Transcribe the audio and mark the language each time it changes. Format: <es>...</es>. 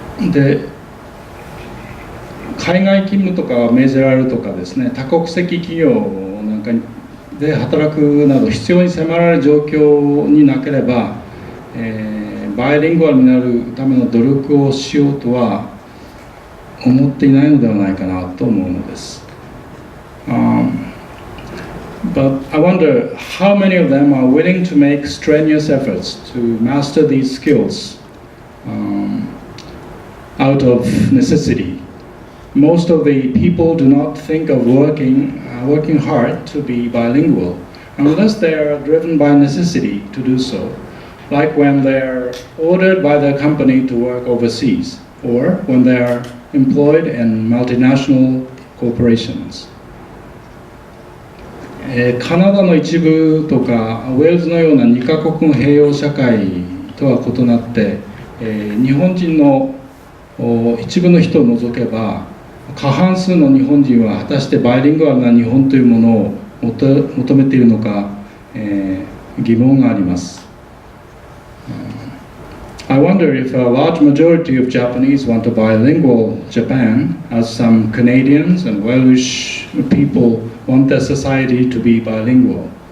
<ja>で、海外勤務とか命じられるとかですね、多国籍企業なんかで働くなど必要に迫られる状況になければ、バイリンガルになるための努力をしようとは思っていないのではないかなと思うのです。</ja> <en>But I wonder how many of them are willing to make strenuous efforts to master these skills out of necessity. Most of the people do not think of working hard to be bilingual unless they are driven by necessity to do so, like when they are ordered by their company to work overseas or when they are employed in multinational corporations.</en> <ja>カナダの一部とかウェールズのような2カ国の併用社会とは異なって、日本人の一部の人を除けば過半数の日本人は果たしてバイリンガルな日本というものを求めているのか、疑問があります。</ja> <en>I wonder if a large majority of Japanese want a bilingual Japan, as some Canadians and Welsh people want their society to be bilingual.</en>